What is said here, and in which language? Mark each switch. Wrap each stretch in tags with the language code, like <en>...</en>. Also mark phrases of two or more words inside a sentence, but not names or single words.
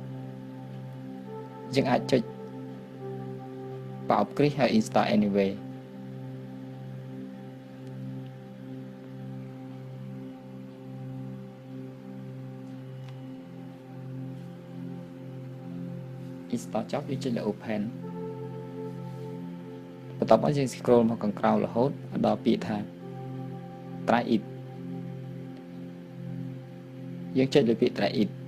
<km>យើងអាចចុចបោកគ្រីសហើយ</km> <en>install anyway install</en> <km>ចប់យើងចុចលើ open បន្ទាប់មកយើង scroll មកខាងក្រោមរហូតដល់ពាក្យថា</km> <en>try it</en> <km>យើងចុចលើពាក្យ</km> <en>try it</en>